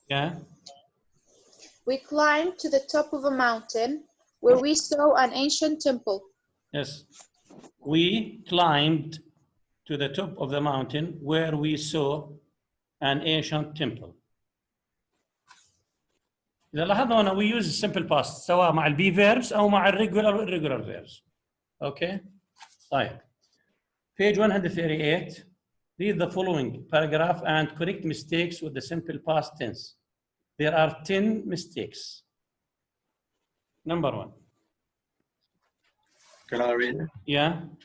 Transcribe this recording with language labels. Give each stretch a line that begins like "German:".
English: Yeah. We climbed to the top of a mountain where we saw an ancient temple. Yes. We climbed to the top of the mountain where we saw an ancient temple.
Arabic: إذا لاحظنا هنا
English: we use simple past
Arabic: سواء مع البي verbs أو مع الريجولار والirregular verbs.
English: Okay. طيب. Page 138. Read the following paragraph and correct mistakes with the simple past tense. There are 10 mistakes. Number 1. Can I read it? Yeah.